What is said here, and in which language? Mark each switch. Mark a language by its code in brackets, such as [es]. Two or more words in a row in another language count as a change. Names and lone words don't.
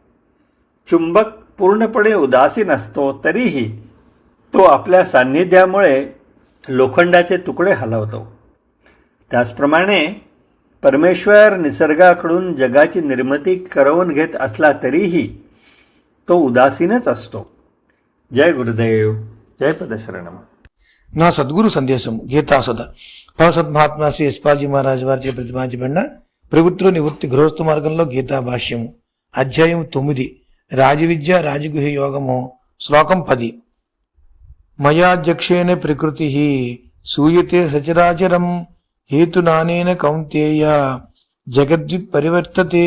[mr] चुंबक पूर्णपणे उदासीन असतो तरीही तो आपल्या सान्निध्यामुळे लोखंडाचे तुकडे हलवतो. त्याचप्रमाणे परमेश्वर निसर्गाकडून जगाची निर्मिती करवून घेत असला तरीही तो उदासीनच असतो. जय गुरुदेव, जय पदशरणम. [te] నా సద్గురు సందేశం గీతాసుధ పరసద్మహాత్మ శ్రీ ఎస్పాజీ మహారాజ్ వారి ప్రతిపాదించబడిన ప్రవృత్తిలో నివృత్తి గృహస్థ మార్గంలో గీతా భాష్యము అధ్యాయం 9 రాజవిద్య రాజగుహ్య యోగము శ్లోకం 10. [sa] మయాధ్యక్షేణ ప్రకృతి సూయతే సచరాచరం హేతునానేన కౌంతేయ జగద్విత్ పరివర్తతే.